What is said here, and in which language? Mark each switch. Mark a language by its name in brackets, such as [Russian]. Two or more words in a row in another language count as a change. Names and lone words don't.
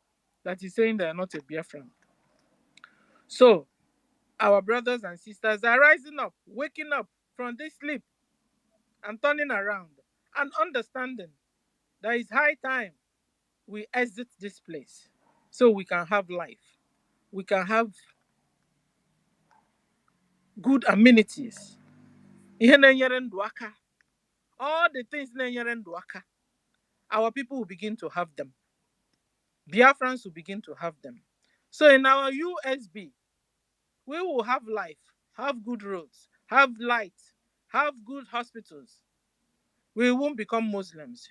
[English] That is saying they are not a Biafran. So, our brothers and sisters are rising up, waking up from this sleep and turning around and understanding that it's high time we exit this place so we can have life. We can have good amenities. [Igbo] Ihe na-enyere ndụ aka. [English] All the things [Igbo] na-enyere ndụ aka, [English] our people will begin to have them. Biafrans will begin to have them. So in our USB, we will have life, have good roads, have light, have good hospitals. We won't become Muslims.